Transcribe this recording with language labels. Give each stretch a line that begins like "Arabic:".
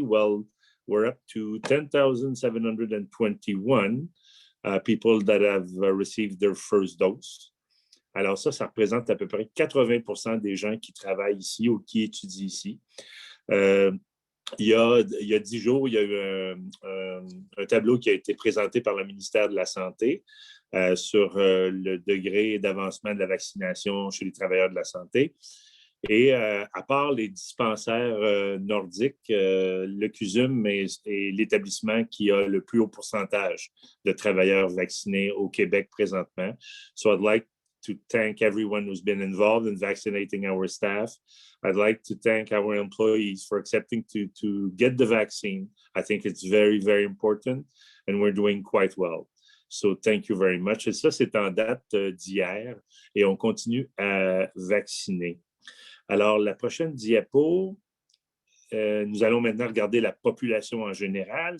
English: Well, we're up to 10,721 people that have received their first dose.
French: Alors ça représente à peu près 80% des gens qui travaillent ici ou qui étudient ici. Il y a 10 jours, il y a eu un tableau qui a été présenté par le ministère de la Santé sur le degré d'avancement de la vaccination chez les travailleurs de la santé. Et à part les dispensaires nordiques, le CUSM est l'établissement qui a le plus haut pourcentage de travailleurs vaccinés au Québec présentement.
English: So I'd like to thank everyone who's been involved in vaccinating our staff. I'd like to thank our employees for accepting to get the vaccine. I think it's very, very important, and we're doing quite well. So thank you very much.
French: Et ça, c'est en date d'hier, et on continue à vacciner. Alors, la prochaine diapo, nous allons maintenant regarder la population en général.